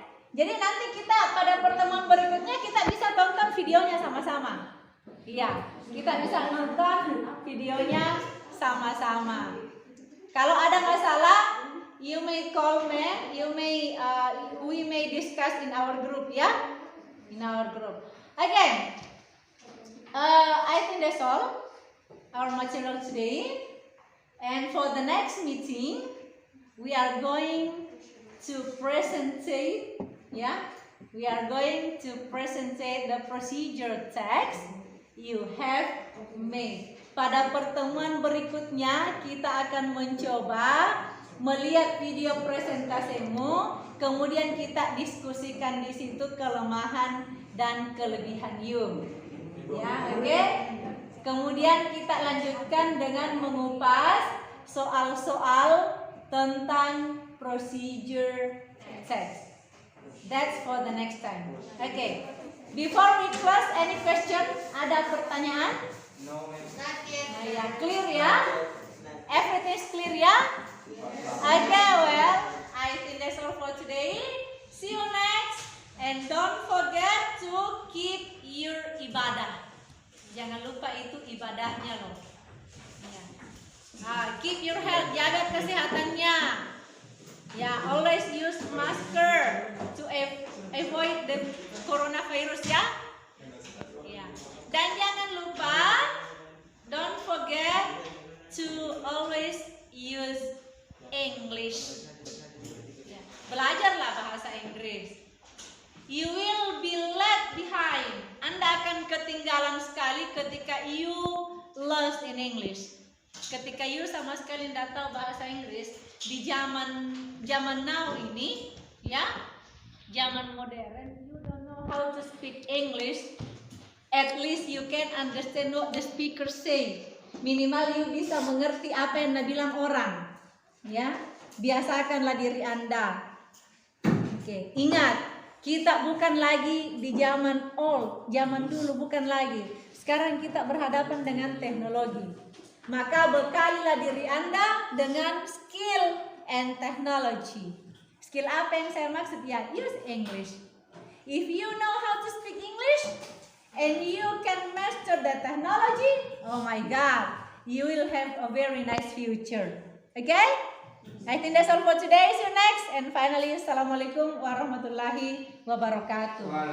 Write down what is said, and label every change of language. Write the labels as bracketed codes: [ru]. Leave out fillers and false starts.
[id] Jadi nanti kita pada pertemuan berikutnya kita bisa tonton videonya sama-sama. Iya, kita bisa nonton videonya sama-sama. Kalau ada masalah, [en] you may call me, we may discuss in our group ya, in our group. Again, I think that's all our material today. And for the next meeting, we are going to presentate, we are going to presentate the procedure text you have made. [id] Pada pertemuan berikutnya kita akan mencoba melihat video presentasimu, kemudian kita diskusikan di situ kelemahan dan kelebihan you. Ya, oke? Kemudian kita lanjutkan dengan mengupas soal-soal tentang procedure text. [en] That's for the next time. Okay. Before we close, any question? [id] Ada pertanyaan? [en] No, Not yet. Nah, ya, clear ya? Everything is clear ya? Okay, well, I think that's all for today. See you next, and don't forget to keep your ibadah. [id] Jangan lupa itu ibadahnya loh. Ya. Nah, [en] keep your health, [id] jaga kesehatannya. [en] Ya, always use masker to avoid the coronavirus ya. Ya. [id] Dan jangan lupa, [en] don't forget to always use English. [id] Ya. Belajarlah bahasa Inggris. [en] You will be left behind. [id] Anda akan ketinggalan sekali ketika [en] you lost in English. [id] Ketika you sama sekali tidak tahu bahasa Inggris di zaman now ini, ya, zaman modern, [en] you don't know how to speak English. At least you can understand what the speaker say. [id] Minimal you bisa mengerti apa yang dibilang orang, [en] ya. [id] biasakanlah diri Anda. Oke, ingat, kita bukan lagi di zaman old, zaman dulu bukan lagi. Sekarang kita berhadapan dengan teknologi. Maka bekalilah diri Anda dengan [en] skill and technology. [id] Skill apa yang saya maksud? [en] Ya, use English. If you know how to speak English and you can master the technology, oh my God, you will have a very nice future. Okay? I think that's all for today. See you next. And finally, Assalamualaikum warahmatullahi wabarakatuh.